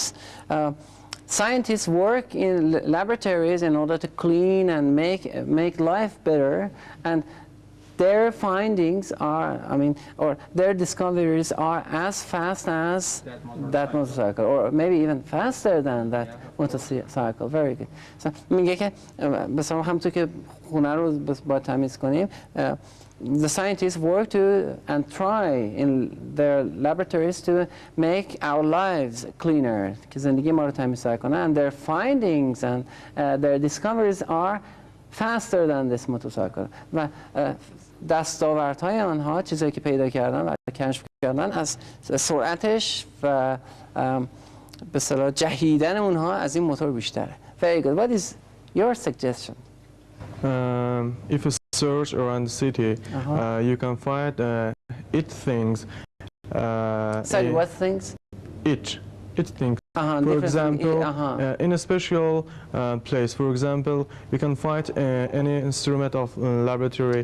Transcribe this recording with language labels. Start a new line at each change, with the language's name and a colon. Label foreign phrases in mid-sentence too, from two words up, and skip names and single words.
English: Scientists work in laboratories in order to clean and make life better, and their findings are, or their discoveries are as fast as that motorcycle, or maybe even faster than that motorcycle. Very good. So
Persian: میگه که مثلا همونطور که خونه رو با تمیز کنیم,
English: the scientists work to and try in their laboratories to make our lives cleaner,
Persian: که زندگی ما رو تمیزتر کنه,
English: and their findings and their discoveries are faster than this motorcycle.
Persian: و دستاوردهای آنها, چیزایی که پیدا کردن و کشف کردن, از سرعتش و به اصطلاح جهیدن اونها از این موتور بیشتره.
English: Very good. What is your suggestion? If you search around the city, you can find it things. Sorry, what things? It things. For example, in a special place, for example, you can find any instrument of laboratory.